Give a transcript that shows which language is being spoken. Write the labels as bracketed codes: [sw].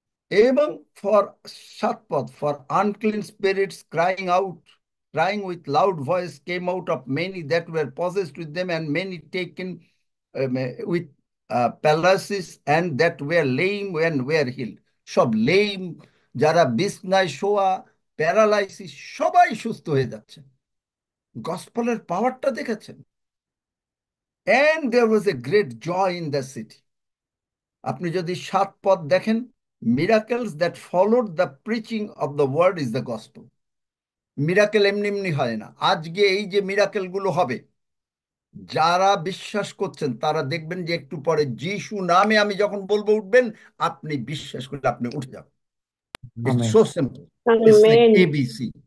[bn] এবং ফর 7 পদ, [en] For unclean spirits crying with loud voice came out of many that were possessed with them, and many taken with paralysis, and that were lame and were healed. [bn] সব lame, যারা বিছনায় শোয়া, paralysis, সবাই সুস্থ হয়ে যাচ্ছে। গসপেলের পাওয়ারটা দেখেছেন? [en] and there was a great joy in the city. [bn] আপনি যদি 7 পদ দেখেন, [en] miracles that followed the preaching of the word is the gospel. [bn] Miracle এমনি এমনি হয় না। আজকে এই যে মিরাকেল গুলো হবে, যারা বিশ্বাস করছেন তারা দেখবেন যে একটু পরে যিশু নামে আমি যখন বলবো উঠবেন, আপনি বিশ্বাস করলে আপনি উঠে যাবেন। [en] it's [bn] amen. [en] So simple, it's like Amen. ABC.